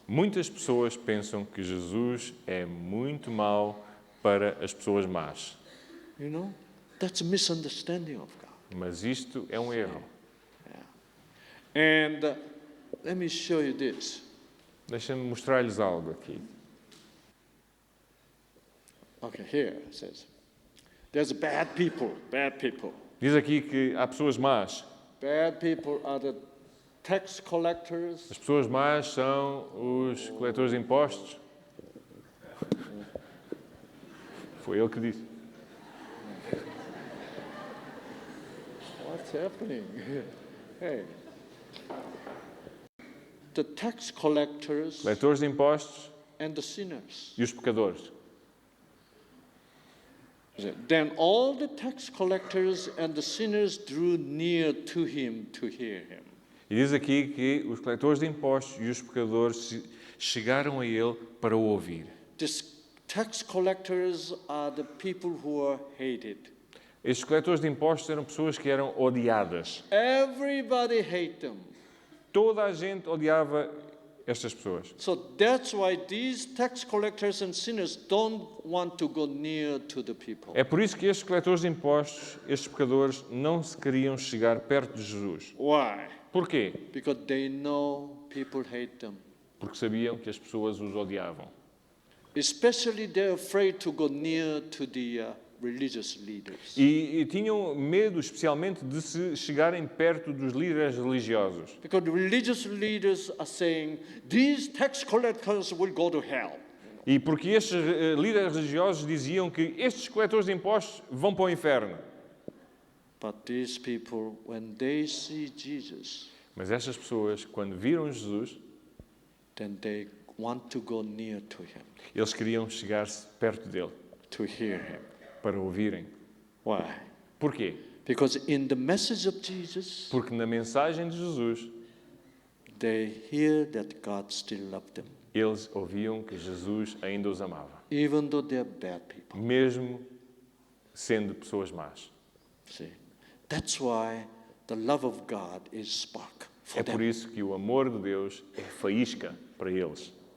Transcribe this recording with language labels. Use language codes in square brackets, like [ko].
[pt] Muitas pessoas pensam que Jesus é muito mau para as pessoas más. [en] You know, that's a misunderstanding of God. [pt] Mas isto é um erro. [en] And let me show you this. [pt] Deixa-me mostrar-lhes algo aqui. [en] Okay, here it says, there's bad people, bad people. [pt] Diz aqui que há pessoas más. [en] Bad people are the tax collectors. [pt] As pessoas más são os coletores de impostos. Foi ele que disse. [en] What's happening? Hey. The tax collectors [pt] Coletores de impostos [en] and the sinners. [pt] e os pecadores. [en] Then all the tax collectors and the sinners drew near to him to hear him. [pt] E diz aqui que os coletores de impostos e os pecadores chegaram a ele para o ouvir. [en] These tax collectors are the people who are hated. [pt] Estes coletores de impostos eram pessoas que eram odiadas. [en] Everybody hated them. [pt] Toda a gente odiava estas pessoas. [en] So that's why these tax collectors and sinners don't want to go near to the people. [pt] É por isso que estes coletores de impostos, estes pecadores, não se queriam chegar perto de Jesus. [en] Why? [pt] Porquê? [en] Because they know people hate them. [pt] Porque sabiam que as pessoas os odiavam. [en] Especially they're afraid to go near to the religious leaders. [pt] E tinham medo, especialmente, de se chegarem perto dos líderes religiosos. [en] Because the religious leaders are saying, these tax collectors will go to hell. [pt] E porque estes líderes religiosos diziam que estes coletores de impostos vão para o inferno. [en] But these people, when they see Jesus, [pt] Mas estas pessoas, quando viram Jesus, [en] then they want to go near to him, [pt] eles queriam chegar-se perto dele, [en] to hear him. [pt] para ouvirem. [en] Why? [pt] Porquê? [en] Because in the message of Jesus, [pt] Porque na mensagem de Jesus, [en] they hear that God still loved them, [pt] eles ouviam que Jesus ainda os amava, [en] even though they're bad people. [pt] mesmo sendo pessoas más. [en] See, that's why the love of God is spark for [pt] É por [en] them. [pt] isso que o amor de Deus é faísca para eles.